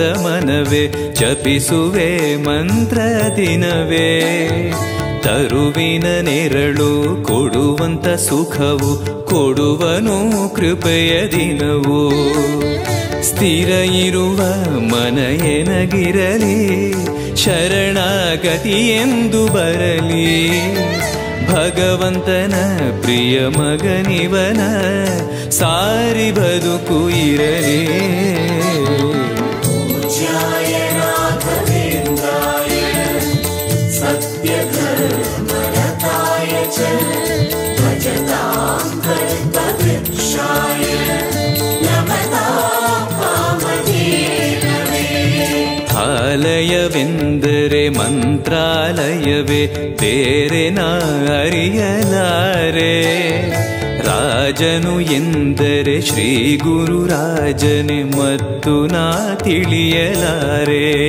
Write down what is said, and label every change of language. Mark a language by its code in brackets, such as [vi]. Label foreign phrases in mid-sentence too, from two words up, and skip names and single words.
[kn] ಮನವೇ ಜಪಿಸುವೆ ಮಂತ್ರ ದಿನವೇ ತರುವಿನ ನೆರಳು ಕೊಡುವಂತ ಸುಖವು ಕೊಡುವನು ಕೃಪೆಯ ದಿನವೋ ಸ್ಥಿರ ಇರುವ ಮನ ಎನಗಿರಲಿ ಶರಣಾಗತಿ ಎಂದು ಬರಲಿ ಭಗವಂತನ ಪ್ರಿಯ ಮಗನಿವನ ಸಾರಿ ಬದುಕು ಇರಲಿ [sa] पूज्याय राघवेन्द्राय सत्यधर्मरताय च भजतां कल्पवृक्षाय नमतां कामधेनवे [kn] ಆಲಯವೆಂದರೆ ಮಂತ್ರಾಲಯವೇ ಬೇರೆ ನಾ ಅರಿಯಲಾರೆ ರಾಜನು ಎಂದರೆ ಶ್ರೀ ಗುರುರಾಜನೆ ಮತ್ತು ನಾ ತಿಳಿಯಲಾರೆ